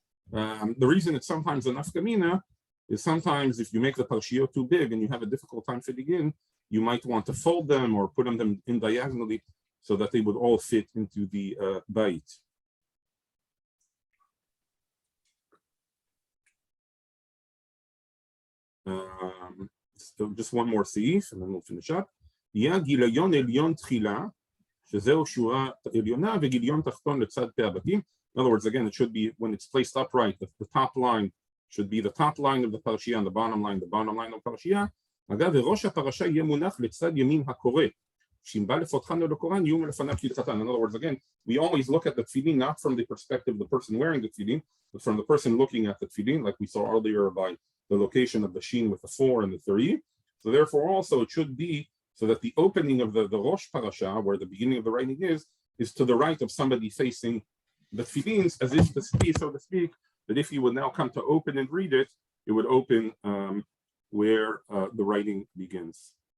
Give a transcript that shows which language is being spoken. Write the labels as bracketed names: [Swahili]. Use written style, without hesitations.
[English] The reason it's sometimes a nafkamina is sometimes if you make the parashiyot too big and you have a difficult time fitting in, you might want to fold them or put them in diagonally so that they would all fit into the bait. So just one more seif and then we'll finish up. [Hebrew] יהיה גיליון עליון תחילה, שזהו שורה עליונה וגיליון תחתון לצד פה הבתים. [English] In other words, again, it should be, when it's placed upright, the top line should be the top line of the parashiyah and the bottom line of the parashiyah. [Hebrew] אגב, וראש הפרשה יהיה מונח לצד ימין הקורא. שאם בא לפותחן או לקוראן, יהיו מלפניו כהלכתן. [English] In other words, again, we always look at the tefillin not from the perspective of the person wearing the tefillin, but from the person looking at the tefillin, like we saw earlier by the location of the shin with the 4 and the 3. So therefore also it should be so that the opening of the Rosh Parasha, where the beginning of the writing is to the right of somebody facing the tefillins, as if to speak, so to speak, that if you would now come to open and read it, it would open where the writing begins.